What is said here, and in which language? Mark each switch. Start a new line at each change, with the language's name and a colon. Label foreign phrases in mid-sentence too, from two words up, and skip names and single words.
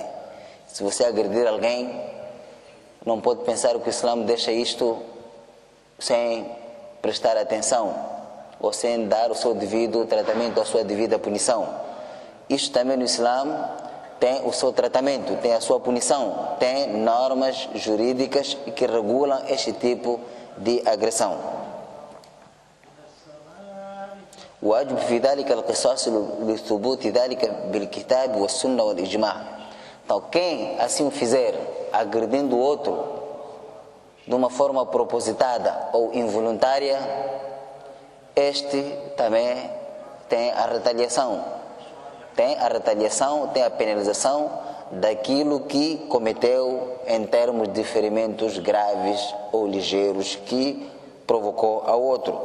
Portuguese: Se você agredir alguém, não pode pensar que o Islã deixa isto sem prestar atenção ou sem dar o seu devido tratamento, a sua devida punição. Isto também no Islã tem o seu tratamento, tem a sua punição, tem normas jurídicas que regulam este tipo de agressão.
Arabic: واجب في ذلك القصاص لثبوت ذلك بالكتاب والسنة والإجماع.
Portuguese: Então, quem assim fizer, agredindo o outro de uma forma propositada ou involuntária, este também tem a retaliação. Tem a penalização daquilo que cometeu em termos de ferimentos graves ou ligeiros que provocou ao outro.